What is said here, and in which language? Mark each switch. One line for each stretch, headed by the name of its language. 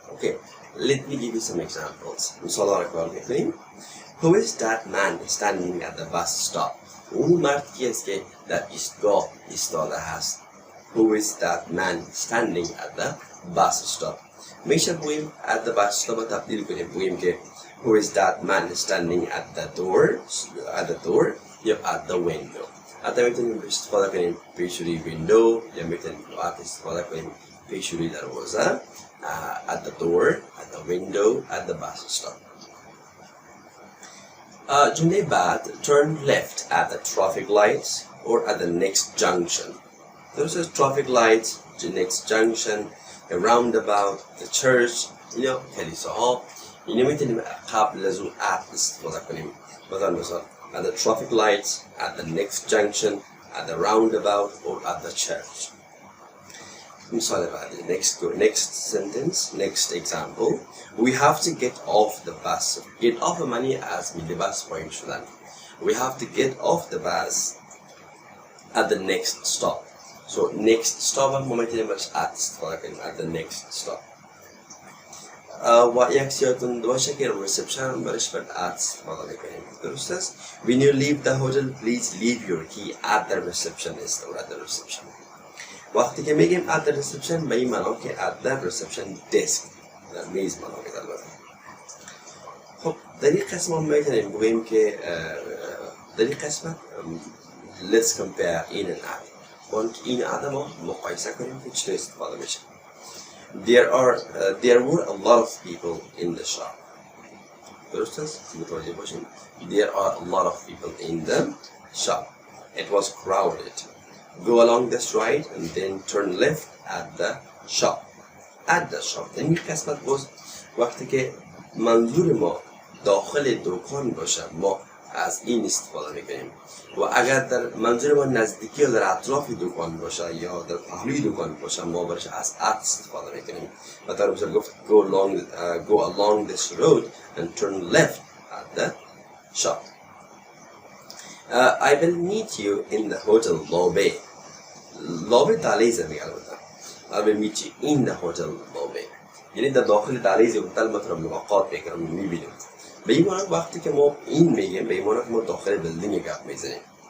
English: Okay, let me give you some examples.
Persian: مثالا را کار میکنیم.
English: Who is that man standing at the bus stop?
Persian: اون مرد کی است که در ایستگاه ایستاده هست.
English: Who is that man standing at the bus stop?
Persian: میشه بگوییم
English: at the bus stop
Persian: تبدیل کنیم بگوییم که
English: who is that man standing at the door یا at the window.
Persian: حتی میتونیم استفاده کنیم پیشوری window یا میتونیم استفاده کنیم پیشوری دروازه
English: at the door, at the window, at the bus stop.
Persian: جمله بعد
English: turn left at the traffic lights or at the next junction. Those are traffic lights, the next junction, the roundabout, the church,
Persian: کلیساها. اینو میتونیم قبل از اون at استفاده کنیم.
English: مثلا at the traffic lights, at the next junction, at the roundabout, or at the church.
Persian: مثال بعدی.
English: Next sentence, next example. We have to get off the bus.
Persian: Get off معنی از میل بس پایین شدن.
English: We have to get off the bus at the next stop. So next stop
Persian: هم ما میتونیم برش
English: at
Persian: استفاده کنیم.
English: At the next stop.
Persian: و یک سیاتون باشه که reception برش بر at استفاده میکنیم. درست است؟
English: When you leave the hotel, please leave your key at the receptionist or at the reception.
Persian: وقتی که میگیم
English: at the reception
Persian: به این معنا که
English: at the reception desk
Persian: در میز معنا میده. خب در این قسم هم میتونیم بگیم که در این قسمت
English: let's compare in and out.
Persian: باید این and ما مقایسه کنیم که چطور استفاده میشه.
English: There were a lot of people in the shop.
Persian: درست است؟ متوجه باشیم.
English: There are a lot of people in the shop. It was crowded. Go along this right and then turn left at the shop. At the shop.
Persian: در این قسمت باز وقتی که منظور ما داخل دکان باشه ما از این استفاده میکنیم و اگر در منظور ما نزدیکی یا در اطراف دکان باشه یا در پهلوی دکان باشه ما برش از at استفاده میکنیم و در مثال گفت
English: go along this road and turn left at the shop. I will meet you in the hotel lobby.
Persian: lobby دهلیز میگه البته.
English: I will meet you in the hotel lobby.
Persian: یعنی در داخل دهلیز هتل مثلا ملاقات میکنم میبینیم. به این معنی وقتی که ما این میگیم به این معنی که ما داخل بلدینگ گپ میزنیم.